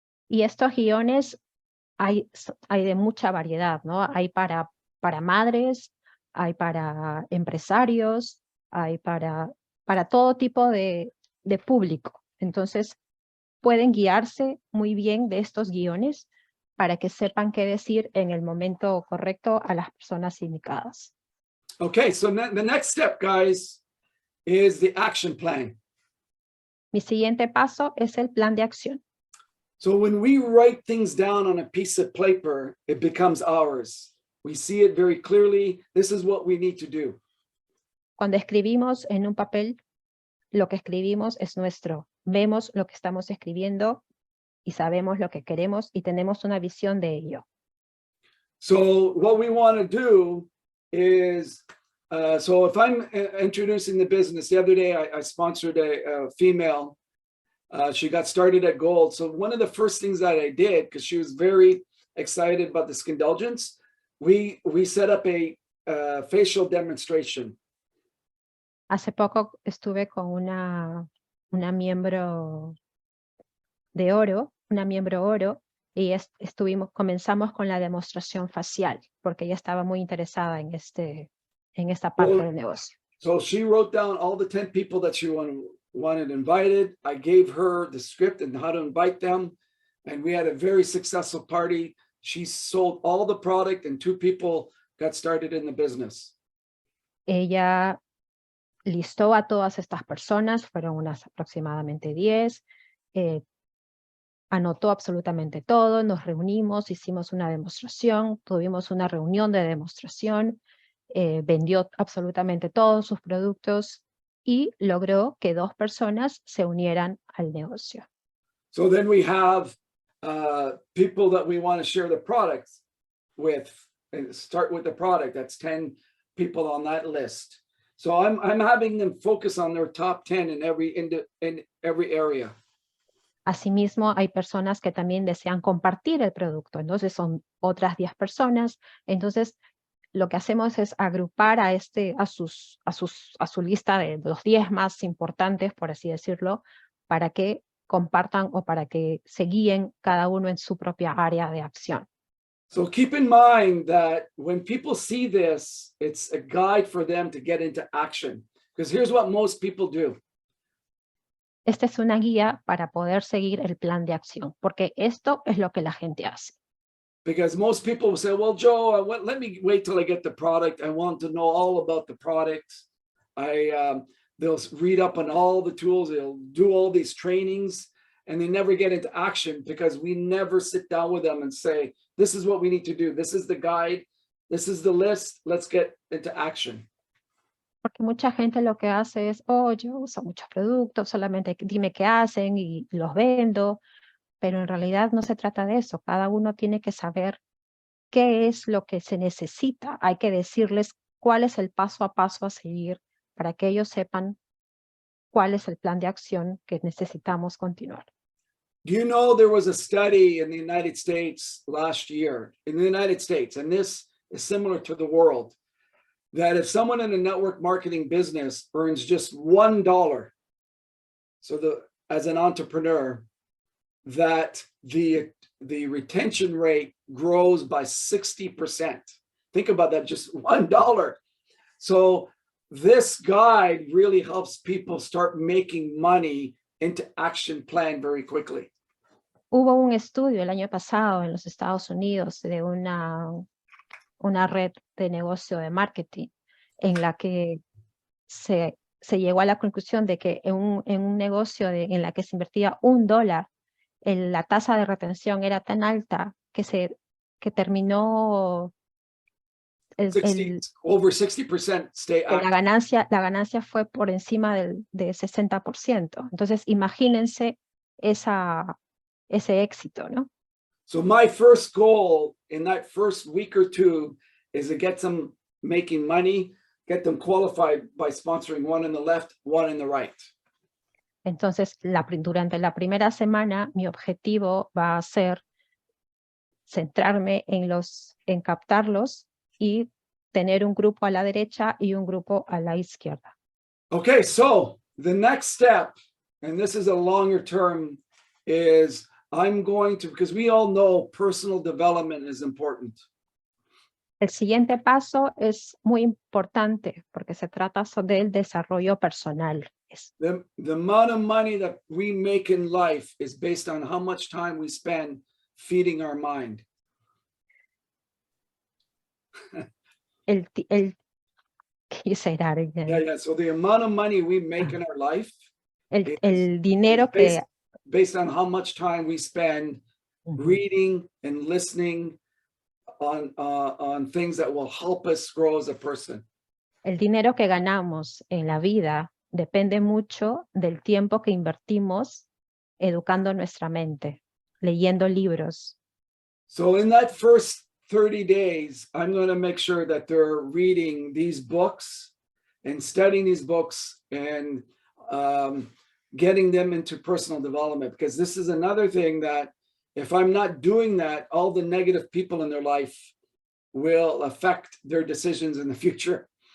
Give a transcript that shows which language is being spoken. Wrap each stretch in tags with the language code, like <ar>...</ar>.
<es>Y estos guiones hay de mucha variedad, ¿no? Hay para madres, hay para empresarios, hay para todo tipo de público. Entonces, pueden guiarse muy bien de estos guiones para que sepan qué decir en el momento correcto a las personas indicadas.</es> <en>Okay, so the next step, guys, is the action plan.</en> <es>Mi siguiente paso es el plan de acción.</es> <en>So when we write things down on a piece of paper, it becomes ours. We see it very clearly. This is what we need to do.</en> <es>Cuando escribimos en un papel, lo que escribimos es nuestro. Vemos lo que estamos escribiendo y sabemos lo que queremos y tenemos una visión de ello.</es> <en>So what we want to do is, so if I'm introducing the business, the other day I sponsored a female. She got started at Gold. So one of the first things that I did, because she was very excited about the Skindulgence, we set up a facial demonstration.</en> <es>Hace poco estuve con una miembro de oro, y comenzamos con la demostración facial, porque ella estaba muy interesada en esta parte del negocio.</es> <en>So she wrote down all the 10 people that she wanted invited. I gave her the script and how to invite them. And we had a very successful party. She sold all the product and 2 people got started in the business.</en> <es>Ella listó a todas estas personas, fueron unas aproximadamente 10, anotó absolutamente todo, nos reunimos, hicimos una demostración, tuvimos una reunión de demostración, vendió absolutamente todos sus productos y logró que 2 personas se unieran al negocio.</es> <en>So then we have people that we want to share the products with, and start with the product. That's 10 people on that list. So I'm having them focus on their top 10 in every area.</en> <es>Asimismo, hay personas que también desean compartir el producto, entonces son otras 10 personas. Entonces, lo que hacemos es agrupar a su lista de los 10 más importantes, por así decirlo, para que compartan o para que se guíen cada uno en su propia área de acción.</es> <en>So keep in mind that when people see this, it's a guide for them to get into action. Because here's what most people do.</en> <es>Esta es una guía para poder seguir el plan de acción, porque esto es lo que la gente hace.</es> <en>Because most people will say, well, Joe, let me wait till I get the product. I want to know all about the product. They'll read up on all the tools. They'll do all these trainings, and they never get into action because we never sit down with them and say, this is what we need to do. This is the guide. This is the list. Let's get into action.</en> <es>Porque mucha gente lo que hace es, oh, yo uso muchos productos, solamente dime qué hacen y los vendo, pero en realidad no se trata de eso. Cada uno tiene que saber qué es lo que se necesita. Hay que decirles cuál es el paso a paso a seguir para que ellos sepan cuál es el plan de acción que necesitamos continuar.</es> <en>Do you know there was a study in the United States last year, in the United States, and this is similar to the world, that if someone in a network marketing business earns just $1, so as an entrepreneur, that the retention rate grows by 60%. Think about that, just $1. So this guide really helps people start making money into action plan very quickly.</en> <es>Hubo un estudio el año pasado en los Estados Unidos de una red de negocio de marketing en la que se llegó a la conclusión de que en un negocio en la que se invertía $1, la tasa de retención era tan alta que terminó</es> <en>over 60% stay active.</en> <es>la ganancia fue por encima del 60%. Entonces, imagínense ese éxito, ¿no?</es> <en>So my first goal in that first week or two is to get them making money, get them qualified by sponsoring one in the left, one in the right.</en> <es>Entonces, durante la primera semana, mi objetivo va a ser centrarme en captarlos y tener un grupo a la derecha y un grupo a la izquierda.</es> <en>Okay, so the next step, and this is a longer term, is I'm going to, because we all know personal development is important.</en> <es>El siguiente paso es muy importante porque se trata del desarrollo personal.</es> <en>The amount of money that we make in life is based on how much time we spend feeding our mind. Can you say that again? Yeah. So the amount of money we make in our life</en> <es>el dinero</es> <en>is based on how much time we spend reading and listening on things that will help us grow as a person.</en> <es>El dinero que ganamos en la vida depende mucho del tiempo que invertimos educando nuestra mente, leyendo libros.</es> <en>So in that first 30 days, I'm going to make sure that they're reading these books and studying these books and getting them into personal development, because this is another thing that if I'm not doing that, all the negative people in their life will affect their decisions in the future.</en>